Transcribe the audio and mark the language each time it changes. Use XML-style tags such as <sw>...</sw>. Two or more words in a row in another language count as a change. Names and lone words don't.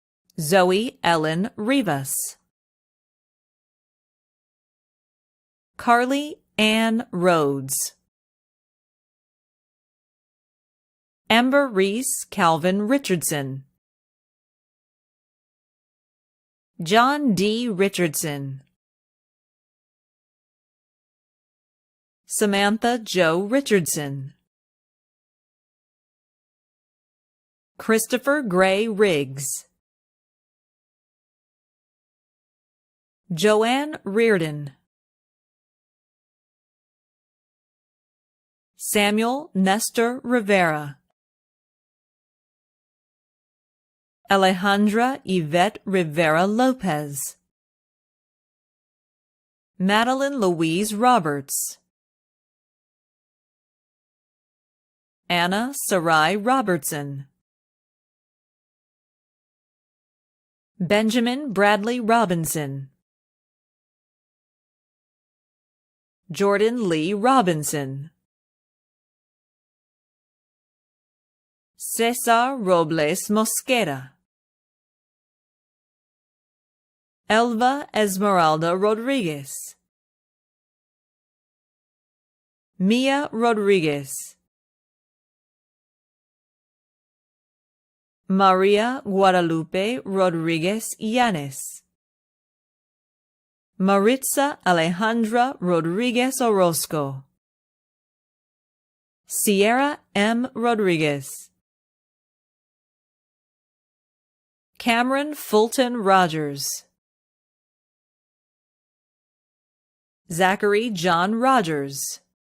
<en>Zoe Ellen Rivas, Carly Ann Rhodes, Amber Reese Calvin Richardson, John D. Richardson, Samantha Jo Richardson, Christopher Gray Riggs, Joanne Reardon, Samuel Nestor Rivera, Alejandra Yvette Rivera Lopez, Madeline Louise Roberts, Anna Sarai Robertson, Benjamin Bradley Robinson, Jordan Lee Robinson, Cesar Robles Mosquera, Elva Esmeralda Rodriguez, Mia Rodriguez, Maria Guadalupe Rodriguez Yanes, Maritza Alejandra Rodriguez Orozco, Sierra M. Rodriguez, Cameron Fulton Rogers, Zachary John Rogers,</en>